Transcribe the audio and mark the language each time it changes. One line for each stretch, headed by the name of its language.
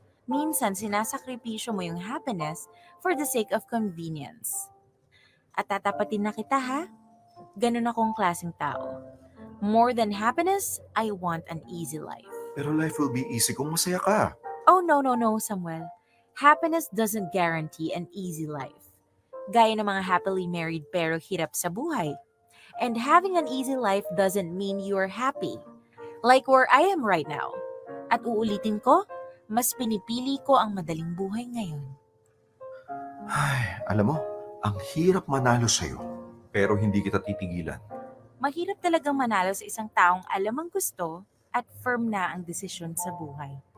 Filipino: Minsan, sinasakripisyo mo yung happiness
English: for the sake of convenience.
Filipino: At tatapatin na kita, ha? Ganun akong klaseng tao.
English: More than happiness, I want an easy life. Pero life will be easy
Filipino: kung masaya ka.
English: Oh, no, Samuel. Happiness doesn't guarantee an easy life.
Filipino: Gaya ng mga happily married pero hirap sa buhay.
English: And having an easy life doesn't mean you're happy. Like where I am right now.
Filipino: At uulitin ko, mas pinipili ko ang madaling buhay ngayon. Ay, alam mo, ang hirap manalo sa'yo. Pero hindi kita titigilan. Mahirap talagang manalo sa isang taong alam ang gusto at firm na ang desisyon sa buhay.